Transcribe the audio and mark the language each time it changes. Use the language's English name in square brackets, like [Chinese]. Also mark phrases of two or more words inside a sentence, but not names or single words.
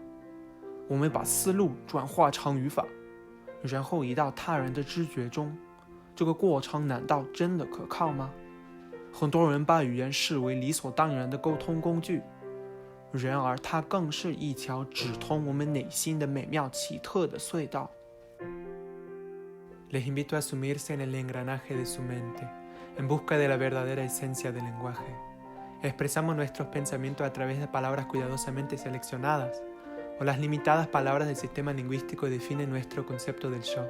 [Chinese] 我们把思路转化成语法，然后移到他人的知觉中，这个过程难道真的可靠吗？很多人把语言视为理所当然的沟通工具，然而它更是一条直通我们内心的美妙奇特的隧道。 [Spanish] Les invito a sumirse en el engranaje de su mente, en busca de la verdadera esencia del lenguaje. Expresamos nuestros pensamientos a través de palabras cuidadosamente seleccionadas, o las limitadas palabras del sistema lingüístico definen nuestro concepto del yo.